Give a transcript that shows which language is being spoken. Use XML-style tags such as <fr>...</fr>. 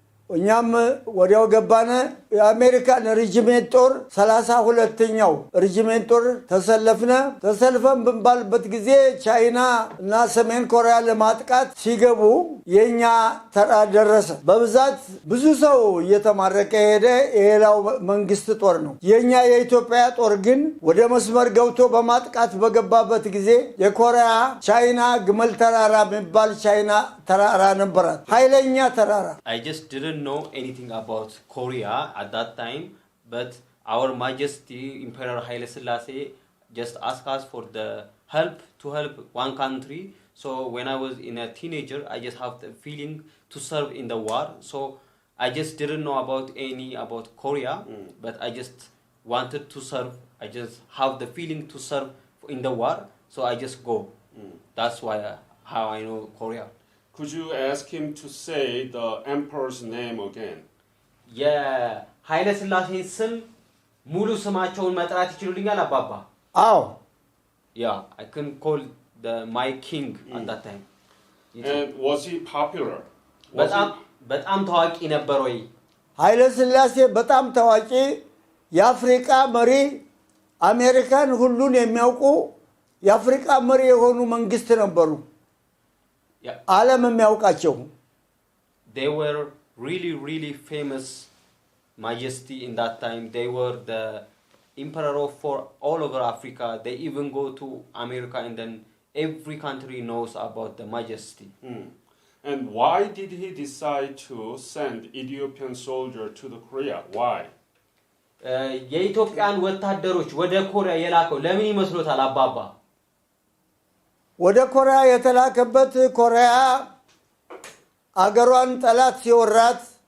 <am>እኛም ወዲያው ገባነ የአሜሪካን ሬጂሜንት ጦር 32ኛው ሬጂሜንት ጦር ተሰልፈን በንባልበት ጊዜ ቻይና እና ሰሜን ኮሪያ ለማጥቃት ሲገቡ የኛ ተራ ደረሰ በብዛት ብዙ ሰው እየተማረከ ሄደ የሌላው መንግስት ጦር ነው የኛ የኢትዮጵያ ጦር ግን ወደ መስመር ገብቶ በማጥቃት በገባበት ጊዜ የኮሪያ ቻይና ግመል ተራራ የሚባል ቻይና ተራራ ነበራት ኃይለኛ ተራራ</am> <en>I just didn't know anything about Korea at that time but our majesty Emperor Haile Selassie just asked us for the help to help one country so when I was in a teenager I just have the feeling to serve in the war so I just didn't know about Korea but I just wanted to serve I just have the feeling to serve in the war so I just go that's why how I know Korea Could you ask him to say the emperor's name again?</en> <am>Yeah, Haile Selassie ስም ሙሉ ስማቸውን መጥራት ይችላልኛል አባባ? አዎ.</am> <en>Yeah, I can call my king at that time. And was he popular?</en> <am>በጣም ታዋቂ ነበር ወይ? ኃይለ ሥላሴ በጣም ታዋቂ የአፍሪካ መሪ አሜሪካን ሁሉን የሚያውቁ የአፍሪካ መሪ የሆኑ መንግስት ነበሩ. ዓለም የሚያውቃቸው</am> <en>They were really famous majesty in that time they were the emperor for all over Africa they even go to America and then every country knows about the majesty And why did he decide to send Ethiopian soldier to the Korea why</en> <am>የኢትዮጵያን ወታደሮች ወደ ኮሪያ የላከው ለምን ይመስሎታል አባባ ወደ ኮሪያ የተላከበት ኮሪያ አገሯን ጠላት ሲወራት</am>